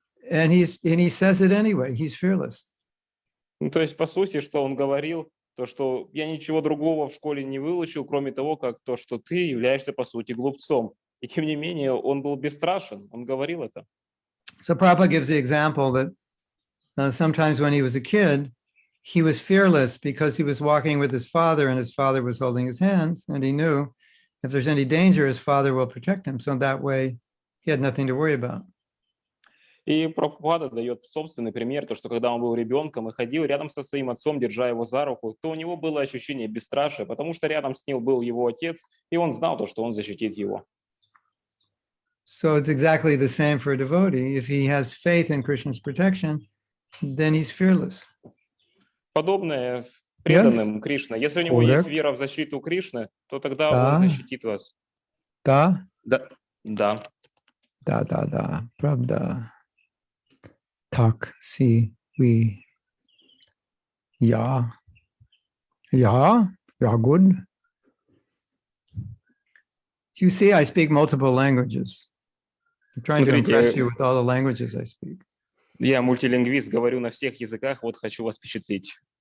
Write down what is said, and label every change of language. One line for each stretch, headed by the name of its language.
English: And he says it anyway. He's fearless.
Russian: Ну, то есть, по сути, что он говорил, то, что я ничего другого в школе не выучил, кроме того, как то, что ты являешься, по сути, глупцом. И тем не менее, он был бесстрашен, он говорил это.
English: So Prabhupada gives the example that sometimes when he was a kid, he was fearless because he was walking with his father and his father was holding his hands, and he knew if there's any danger, his father will protect him. So that way he had nothing to worry about.
Russian: И Прабхупада дает собственный пример, то, что когда он был ребенком и ходил рядом со своим отцом, держа его за руку, то у него было ощущение бесстрашия, потому что рядом с ним был его отец, и он знал то, что он защитит его.
English: So it's exactly the same for a devotee. If he has faith in Krishna's protection, then he's fearless.
Russian: Подобное с преданным Кришна. Если у него есть вера в защиту Кришны, то тогда он защитит вас. Да? Да. Да. Да. Правда. Так, си, we. Yeah.
English: Yeah, good. You see, I speak multiple languages. I'm trying to impress you with all the languages I speak.
Russian: Я мультилингвист, говорю на всех языках, вот хочу вас впечатлить.